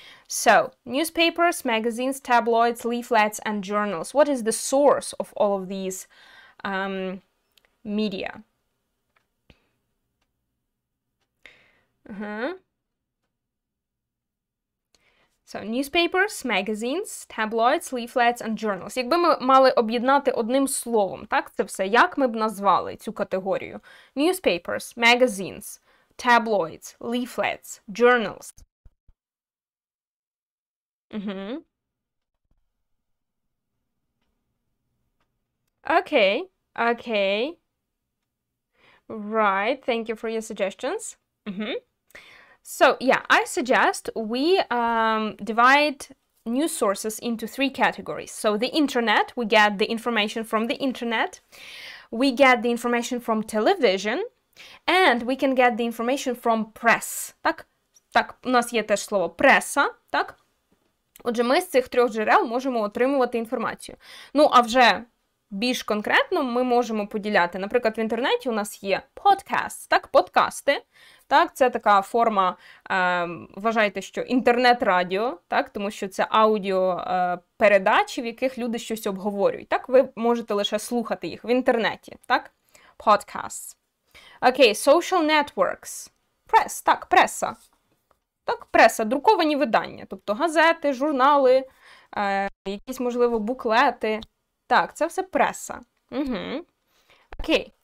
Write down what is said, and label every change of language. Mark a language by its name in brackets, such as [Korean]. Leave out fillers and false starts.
[English] So, newspapers, magazines, tabloids, leaflets, and journals. What is the source of all of these media? So, newspapers, magazines, tabloids, leaflets and journals. [Ukrainian] Якби ми мали об'єднати одним словом, так, це все, як ми б назвали цю категорію? [English] Newspapers, magazines, tabloids, leaflets, journals. Okay, okay. Right, thank you for your suggestions. So, yeah, I suggest we divide news sources into 3 categories. So, the internet, we get the information from the internet, we get the information from television, and we can get the information from press. [Ukrainian] Так, у нас є теж слово преса, так? Отже, ми з цих 3 джерел можемо отримувати інформацію. Ну, а вже більш конкретно ми можемо поділяти. Наприклад, в інтернеті у нас є подкаст, так, подкасти. Так, це така форма, вважайте, що інтернет-радіо, так, тому що це аудіопередачі, в яких люди щось обговорюють. Так, ви можете лише слухати їх в інтернеті, так? [English] Podcasts. Окей, social networks. [Ukrainian] Прес, так, преса. Так, преса, друковані видання, тобто газети, журнали, якісь, можливо, буклети. Так, це все преса. Окей.